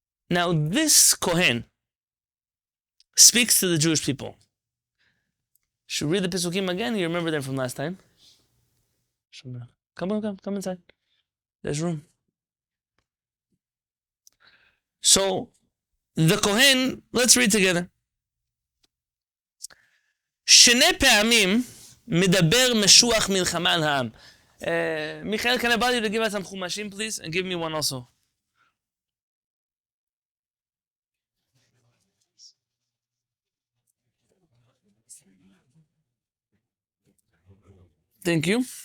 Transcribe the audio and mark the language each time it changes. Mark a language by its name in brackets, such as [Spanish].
[English] Now this Kohen speaks to the Jewish people. Should we read the Pesukim again? You remember them from last time? Come inside. There's room. So, the Kohen, let's read together. [Hebrew] שני פעמים מדבר משוח מלחמה על העם. [English] Michael, can I bother you to give us some chumashim, please? And give me one also. Thank you.